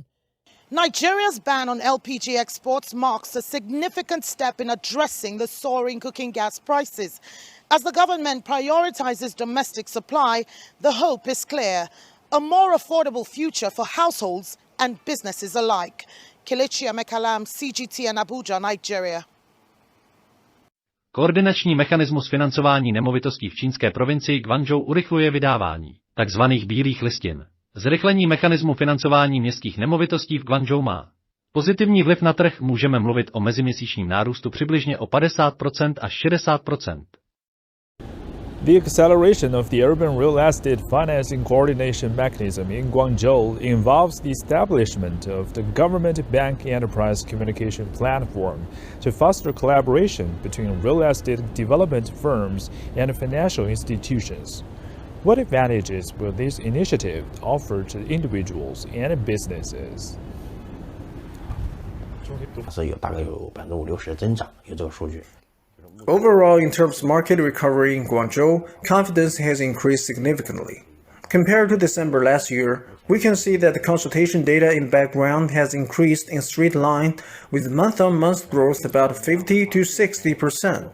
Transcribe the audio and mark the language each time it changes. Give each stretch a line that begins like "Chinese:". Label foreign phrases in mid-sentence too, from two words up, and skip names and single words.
English: Nigeria's ban on LPG exports marks a significant step in addressing the soaring cooking gas prices. As the government prioritizes domestic supply, the hope is clear: a more affordable future for households and businesses alike. Kelechi Amekalam, CGT in Abuja, Nigeria.
Czech: Koordinační mechanismus financování nemovitostí v čínské provincii Guangzhou urychluje vydávání tzv. Bílých listin. Zrychlení mechanismu financování městských nemovitostí v Guangzhou má pozitivní vliv na trh, můžeme mluvit o meziměsíčním nárůstu přibližně o 50% až 60%.
English: The acceleration of the urban real estate financing coordination mechanism in Guangzhou involves the establishment of the government bank enterprise communication platform to foster collaboration between real estate development firms and financial institutions. What advantages will this initiative offer to individuals and businesses?
Chinese: 大概有50%的增长，有这个数据。
English: Overall, in terms of market recovery in Guangzhou, confidence has increased significantly. Compared to December last year, we can see that the consultation data in background has increased in straight line, with month-on-month growth about 50 to 60%.